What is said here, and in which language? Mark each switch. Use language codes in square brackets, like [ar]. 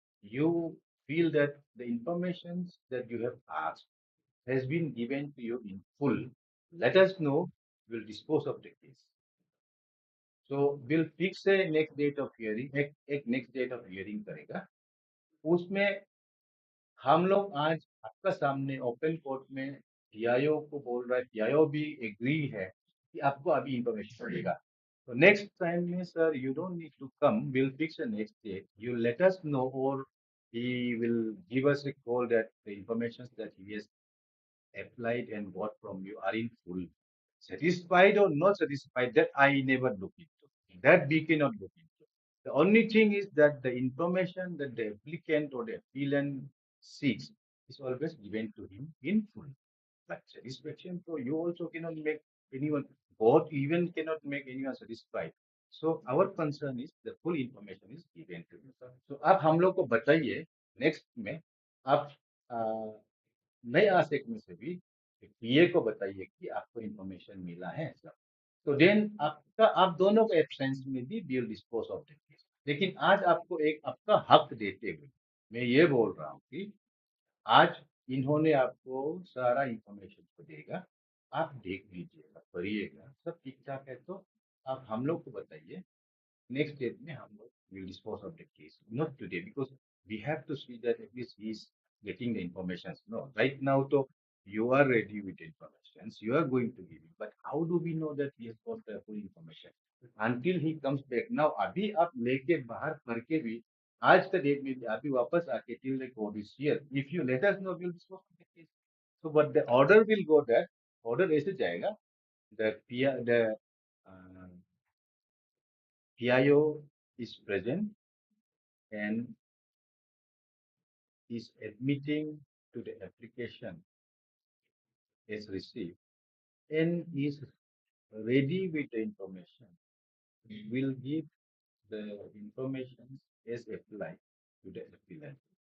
[en] you feel that the information that you have asked has been given to you in full, let us know. We'll dispose of the case. So we'll fix a next date of hearing. एक next date of hearing करेगा. [hi] उसमें हम लोग आज आपका सामने open court में PIO को बोल रहा है, पीआईओ भी एग्री है कि आपको अभी इंफॉर्मेशन मिलेगा. [en] तो next time में sir you don't need to come, will fix a next date, you let us know, और he will give us a call that the information that he has applied and got from you are in full. Satisfied or not satisfied, that I never look into. That we cannot look into. The only thing is that the information that the applicant or the appellant seeks is always given to him in full. But satisfaction, so you also cannot make anyone, God even cannot make anyone satisfied. So our concern is the full information is given to you. [hi] So आप हम लोग को बताइए next में, आप नए aspect में से भी पीए को बताइए कि आपको इंफॉर्मेशन मिला है सब. तो देन आपका, आप दोनों के एब्सेंस में भी [en] Will dispose of the case. [hi] लेकिन आज आपको एक आपका हक देते हुए मैं ये बोल रहा हूँ कि आज इन्होंने आपको सारा इंफॉर्मेशन को देगा, आप देख लीजिएगा, पढ़िएगा, सब ठीक ठाक है तो आप हम लोग को बताइए. [en] Next step [hi] में हम लोग [en] will dispose of the case. Not today because we have to see that at least he is getting the information. No, right now तो you are ready with the information. You are going to give it. But how do we know that he has got the full information? Until he comes back. [hi] Now अभी आप लेके बाहर पढ़ के भी आज का डेट में भी अभी वापस आके [en] till the court is here. If you let us know, we'll dispose of the case. So but the order will go that order [hi] ऐसे जाएगा. [en] The uh, PIO is present and is admitting to the application is received and is ready with the information, will give the information as applied to the appellant.